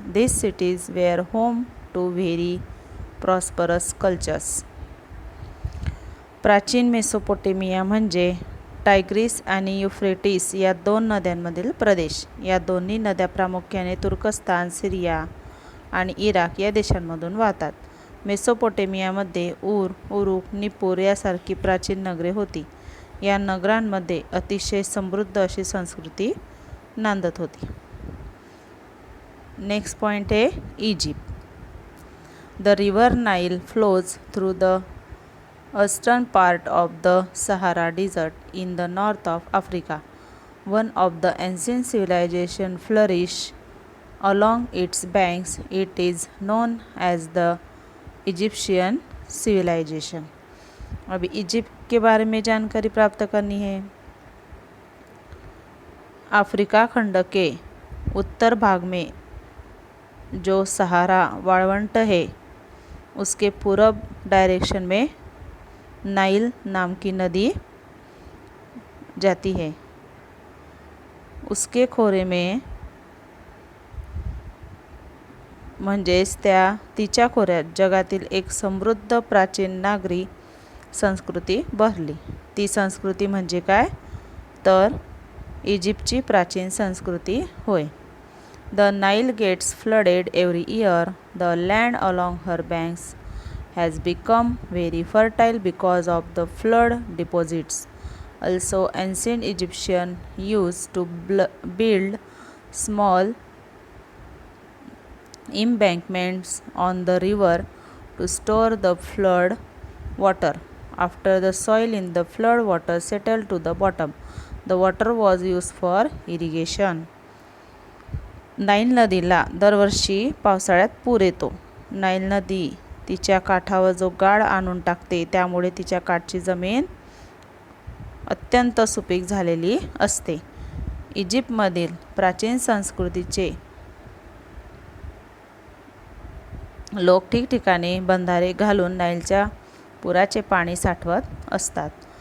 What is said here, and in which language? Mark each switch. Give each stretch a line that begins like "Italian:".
English: These cities were home to very prosperous cultures.
Marathi: प्राचीन Mesopotamia म्हणजे tigress आणि Euphrates या 2 नद्यांमधील प्रदेश. या दोन्ही नद्या प्रामुख्याने तुर्कस्तान, सिरिया आणि इराक या देशांमधून वाहतात. मेसोपोटेमियामध्ये उरुक, निप्पूर यासारखी प्राचीन नगरे होती. या नगरांमध्ये अतिशय समृद्ध अशी संस्कृती नांदत होती.
English: next point
Hindi: है
English: Egypt. The river Nile flows through the eastern part of the Sahara desert in the north of Africa. One of the ancient civilisation flourish along its banks. It is known as the Egyptian civilisation.
Hindi: अभी Egypt के बारे में जानकारी प्राप्त करनी है. Africa खंड के उत्तर भाग में जो सहारा
Marathi: वाळवंट
Hindi: है उसके पूरब डायरेक्शन में नाइल नाम की नदी जाती है. उसके खोरे में
Marathi: म्हणजेच तिच्या खोऱ्यात जगातील एक समृद्ध प्राचीन नागरी संस्कृती बहरली. ती संस्कृती म्हणजे काय? तर इजिप्तची प्राचीन संस्कृती होय.
English: The Nile gets flooded every year. The land along her banks has become very fertile because of the flood deposits. Also, ancient Egyptians used to build small embankments on the river to store the flood water. After the soil in the flood water settled to the bottom, the water was used for irrigation.
Marathi: Nile नदीला दरवर्षी पावसाळ्यात पूर येतो. Nile नदी तिच्या काठावर जो गाळ आणून टाकते, त्यामुळे तिच्या काठची जमीन अत्यंत सुपीक झालेली असते. इजिप्तमधील प्राचीन संस्कृतीचे लोक ठिकठिकाणी बंधारे घालून नाईलच्या पुराचे पाणी साठवत असतात.